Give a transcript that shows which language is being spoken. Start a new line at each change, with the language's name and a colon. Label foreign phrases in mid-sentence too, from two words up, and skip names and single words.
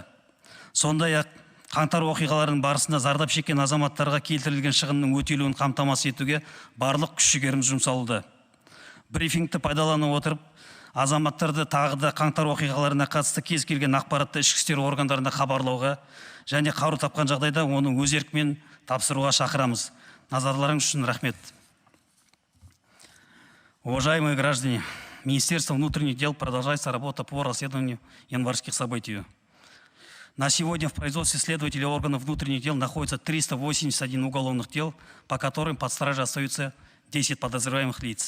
Kazakh: Сондай-ақ қаңтар оқиғаларының барысында зардап шеккен азаматтарға келтірілген шығынның өтелуін қамтамасыз етуге барлық күш-жігеріміз жұмсалуда. Брифингті пайдалана отырып, азаматтарды тағы да қаңтар оқиғаларына қатысты кез келген ақпаратты ішкі істер органдарына хабарлауға және қару тапқан жағдайда оны өз еркімен тапсыруға шақырамыз. Назарларыңыз үшін рахмет.
Russian: Уважаемые граждане, Министерство внутренних дел продолжается работа по расследованию январских событий. На сегодня в производстве следователей органов внутренних дел находится 381 уголовных дел, по которым под стражей остаются 10 подозреваемых лиц.